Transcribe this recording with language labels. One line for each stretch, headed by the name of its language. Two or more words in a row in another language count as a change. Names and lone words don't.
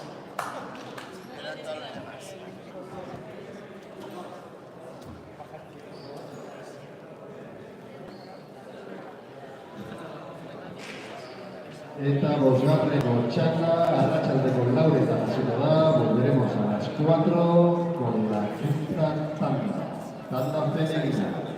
Spanish: Eran todos los demás.
Basque: Eta bosgarreko txanda, arratsaldeko lauretan hasiko da,
Spanish: volveremos a las 4 con la quinta tanda. Tanda femenina.